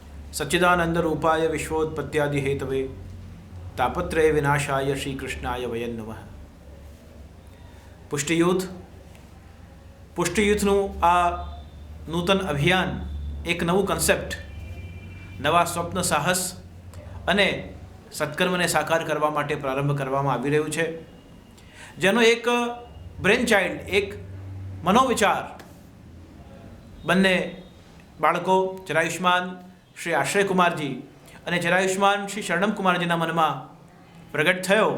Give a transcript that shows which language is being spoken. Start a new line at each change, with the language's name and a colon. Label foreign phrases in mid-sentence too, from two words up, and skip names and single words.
Sanskrit: सच्चिदानंद रूपाय विश्वोत्पत्त्यादि हेतवे तापत्रय विनाशाय श्री कृष्णाय वयं नमः।
Gujarati: पुष्टि यूथનું આ નૂતન અભિયાન એક નવું કન્સેપ્ટ, નવા સ્વપ્ન સાહસ અને સત્કર્મને સાકાર કરવા માટે પ્રારંભ કરવામાં આવી રહ્યું છે, જેનો એક
English: brain child,
Gujarati: એક મનોવિચાર બંને બાળકો ચિરાયુષ્માન શ્રી આશ્રય કુમારજી અને ચિરાયુષ્માન શ્રી શરણમ કુમારજીના મનમાં પ્રગટ થયો.